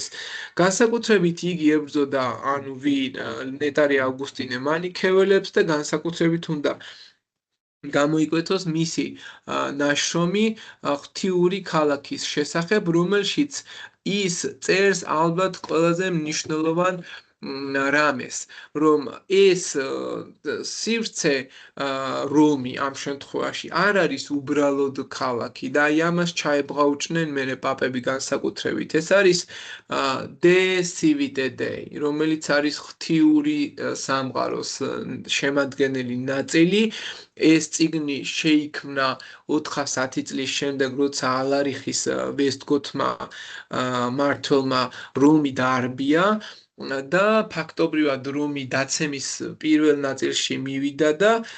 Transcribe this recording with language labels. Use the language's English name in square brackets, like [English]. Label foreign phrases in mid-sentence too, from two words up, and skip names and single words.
[Georgian] განსაკუთრებით იგი ებრძოდა ნეტარი ავგუსტინე მანიქეველებს და განსაკუთრებით უნდა გამოიკვეთოს მისი ნაშრომი ღვთიური ქალაქის შესახებ, რომელშიც ის წერს ალბათ ყველაზე მნიშვნელოვან რამეს, რომ ეს სივრცე რომი ამ შემთხვევაში არ არის უბრალოდ ქალაქი და აი ამას ჩაებღაუჭნენ მერე პაპები განსაკუთრებით. ეს არის [Latin] de civite dei, [Georgian] რომელიც არის ღვთიური სამყაროს შემადგენელი ნაწილი. ეს წიგნი შეიქმნა 410 წლის შემდეგ, როცა ალარიხის ვესტგოთმა მმართველმა რომი დაარბია და ფაქტობრივად რომი დაცემის პირველ ნაწილში მივიდა და